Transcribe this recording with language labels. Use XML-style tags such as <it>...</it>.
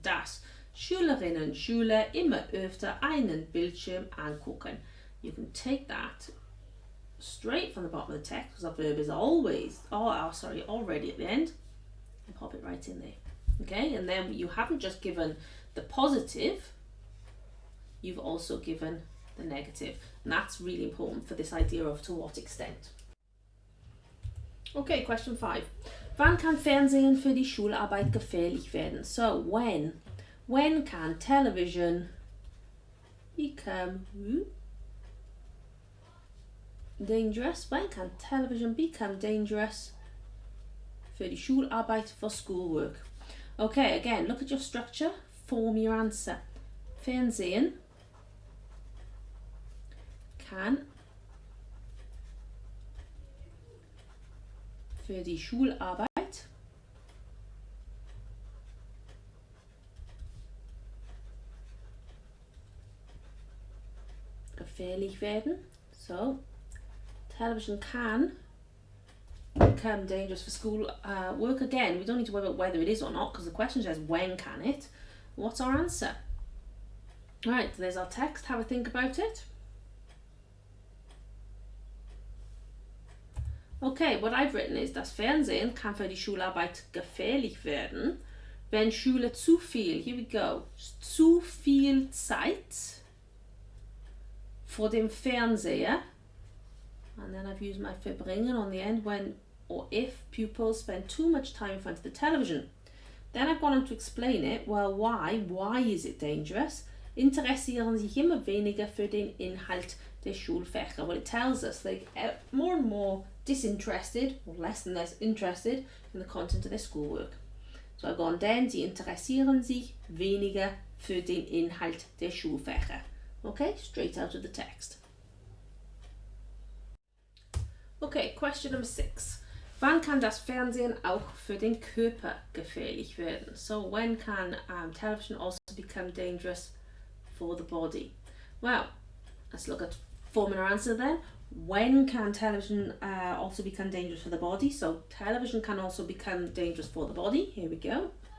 <de>Dass Schülerinnen und Schüler immer öfter einen Bildschirm angucken.</de> <en>You can take that straight from the bottom of the text, because the verb is already at the end, and pop it right in there. Okay, and then you haven't just given the positive, you've also given the negative, and that's really important for this idea of to what extent. Okay, question 5.</en> <de>Wann kann Fernsehen für die Schularbeit gefährlich werden?</de> <en>So, when can television become dangerous? When can television become dangerous</en> <de>für die Schularbeit,</de> <en>for schoolwork? Okay, again, look at your structure, form your answer.</en> <de>Fernsehen kann für die Schularbeit gefährlich werden.</de> <en>So, television can become dangerous for school work. Again, we don't need to worry about whether it is or not, because the question says when can it. What's our answer? Right, there's our text. Have a think about it. Okay, what I've written is,</en> <de>das Fernsehen kann für die Schularbeit gefährlich werden, wenn Schüler zu viel,</de> <en>here we go,</en> <de>zu viel Zeit vor dem Fernseher,</de> <en>and then I've used my verbringen on the end, when or if pupils spend too much time in front of the television. Then I've gone on to explain it. Well, why? Why is it dangerous?</en> <de>Interessieren sich immer weniger für den Inhalt der Schulfächer.</de> <en>Well, it tells us they get more and more disinterested, or less and less interested, in the content of their schoolwork. So I've gone,</en> <de>denn sie interessieren sich weniger für den Inhalt der Schulfächer.</de> <en>Okay, straight out of the text. Okay, question number 6.</en> <de>Wann kann das Fernsehen auch für den Körper gefährlich werden?</de> <en>So when can television also become dangerous for the body? Well, let's look at forming our answer then. When can television also become dangerous for the body? So television can also become dangerous for the body. Here we go.</en>